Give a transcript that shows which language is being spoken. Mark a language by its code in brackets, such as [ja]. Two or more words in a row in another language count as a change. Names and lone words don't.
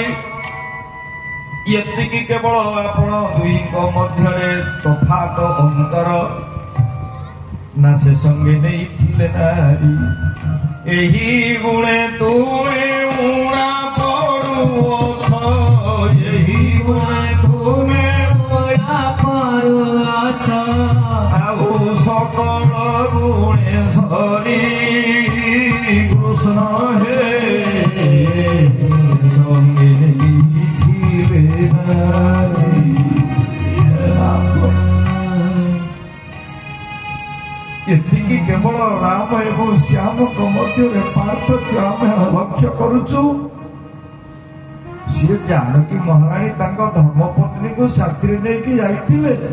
[or] ଏତିକି କେବଳ ଆପଣ ଦୁଇଙ୍କ ମଧ୍ୟରେ ତଫାତ ଅନ୍ତର, ନା ସେ ସଙ୍ଗେ ନେଇଥିଲେ ନାରୀ। ଏହି ଗୁଣେ ତୁମେ ଉଣା ପଡୁଅଛ, ଏହି ଗୁଣେ ତୁମେ ଉଣା ପଡୁଅଛ। ଆଉ ସକଳ ଗୁଣେ ସରି କୃଷ୍ଣ ହେ ସଙ୍ଗେ ଲିଖିଲେ ନାରୀ। ଏତିକି କେବଳ ରାମ ଏବଂ ଶ୍ୟାମଙ୍କ ମଧ୍ୟରେ ପାର୍ଥକ୍ୟ ଆମେ ଲକ୍ଷ୍ୟ କରୁଛୁ। ସିଏ ଜାନକୀ ମହାରାଣୀ ତାଙ୍କ ଧର୍ମପତ୍ନୀକୁ ସାଥିରେ ନେଇକି ଯାଇଥିଲେ।